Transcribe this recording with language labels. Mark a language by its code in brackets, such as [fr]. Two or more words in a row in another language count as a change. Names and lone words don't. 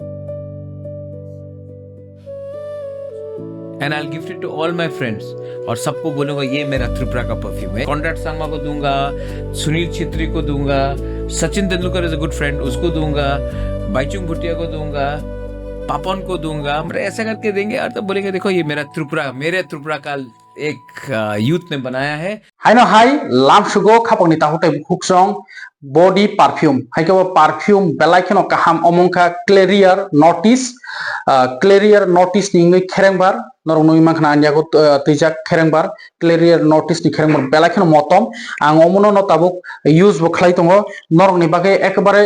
[en] and I gift it to all my friends, [hi] और सबको बोलूंगा ये मेरा त्रिपुरा का परफ्यूम है। कॉन्ट्रैक्ट सांगमा को दूंगा, सुनील छेत्री को दूंगा, सचिन तेंदुलकर [en] is a good friend, [hi] उसको दूंगा, बाईचुंग भुटिया को दूंगा, पापन को दूंगा। मतलब ऐसा करके देंगे और तब बोलेंगे देखो ये मेरा त्रिपुरा, मेरे त्रिपुरा का एक यूथ ने बनाया है। [trp] हाइनो हाई लामसुगो खापंगनि ताहुते हुक्सं [en] body perfume [trp] हाइके परफ्यूम बेलाइखनो काहाम अमंखा [en] clearer notice [trp] नि खेरेंबार नरनुइ माखना आन्यागो तैजाक खेरेंबार [en] clearer notice [trp] नि खेरेंबार बेलाइखनो मतम आं अमनो न ताबुक यूज बो खलाई दङ नरनि बागे एकबारे